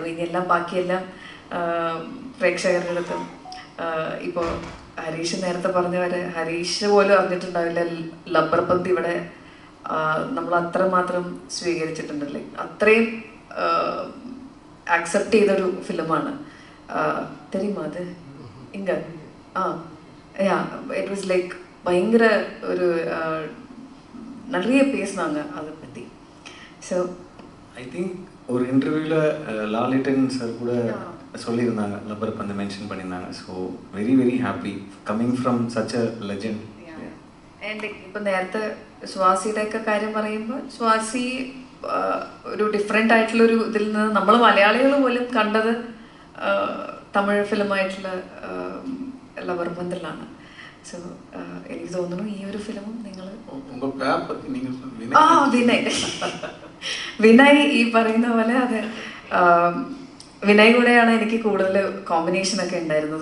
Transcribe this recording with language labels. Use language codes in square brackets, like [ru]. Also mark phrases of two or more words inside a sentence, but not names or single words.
[ml] ഇനിയെല്ലാം ബാക്കിയെല്ലാം പ്രേക്ഷകരുടെ അടുത്തും ഇപ്പോൾ ഹരീഷ് നേരത്തെ പറഞ്ഞ പോലെ ഹരീഷ് പോലും അറിഞ്ഞിട്ടുണ്ടാവില്ല ലബ്ബർ പന്ത് ഇവിടെ നമ്മൾ അത്രമാത്രം സ്വീകരിച്ചിട്ടുണ്ടല്ലേ. അത്രയും ആക്സെപ്റ്റ് ചെയ്തൊരു ഫിലിമാണ്. [ta] தெரியுமா அது இங்கே [en] it was like [ta] பயங்கர ஒரு நிறைய பேசினாங்க அதை பற்றி. ஸோ [en] I think [ta] ஒரு இன்டர்வியூவில் லாலிட்டன் சார் கூட சொல்லியிருந்தாங்க, லப்பர் பந்து மென்ஷன் பண்ணியிருந்தாங்க. [en] so very very happy coming from such a legend. [ml] ഇപ്പം നേരത്തെ സ്വാസിയുടെയൊക്കെ കാര്യം പറയുമ്പോൾ സ്വാസി ഒരു ഡിഫറെൻ്റ് ആയിട്ടുള്ളൊരു ഇതിൽ നിന്ന് നമ്മൾ മലയാളികൾ പോലും കണ്ടത് തമിഴ് ഫിലിമായിട്ടുള്ള ലവർ പന്തിലാണ്. സോ എനിക്ക് തോന്നുന്നു ഈ ഒരു ഫിലിമും നിങ്ങൾ വിനയ് ഈ പറയുന്ന പോലെ അതെ വിനയ് കൂടെയാണ് എനിക്ക് കൂടുതൽ കോമ്പിനേഷനൊക്കെ ഉണ്ടായിരുന്നത്.